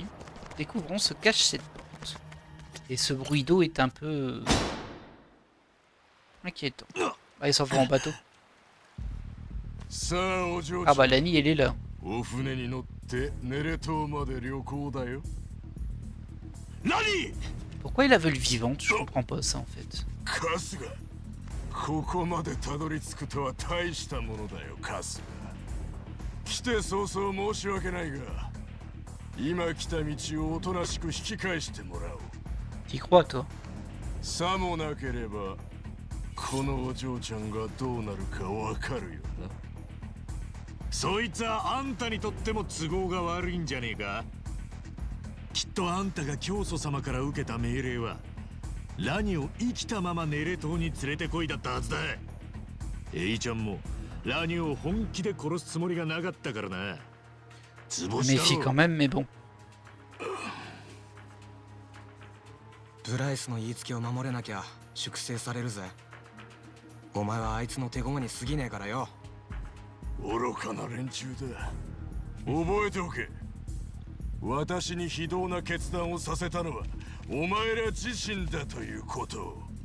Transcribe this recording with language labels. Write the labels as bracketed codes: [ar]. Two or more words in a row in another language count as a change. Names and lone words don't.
[fr] Découvrons ce cache cette porte. Et ce bruit d'eau est un peu inquiétant. Ah, il s'en va en bateau. Ah bah Lani elle est là. Pourquoi il la veut le vivante? Je comprends pas ça en fait. [ja] ここまでたどり着くとは大したものだよカスが。来て早々申し訳ないが、今来た道をおとなしく引き返してもらおう。 [fr] T'y crois toi? [ja] さもなければこのお嬢ちゃんがどうなるかわかるよな。そいつはあんたにとっても都合が悪いんじゃねえか。きっとあんたが教祖様から受けた命令は。ラニを生きたままネレ島に連れてこいだったはずだ。エイちゃんもラニを本気で殺すつもりがなかったからな。 [fr] Je me méfie quand même, mais bon. [ja] ブライスの言いつけを守れなきゃ粛清されるぜ。お前はあいつの手駒に過ぎねえからよ。愚かな連中だ。覚えておけ。私に非道な決断をさせたのはお前ら自身だということを。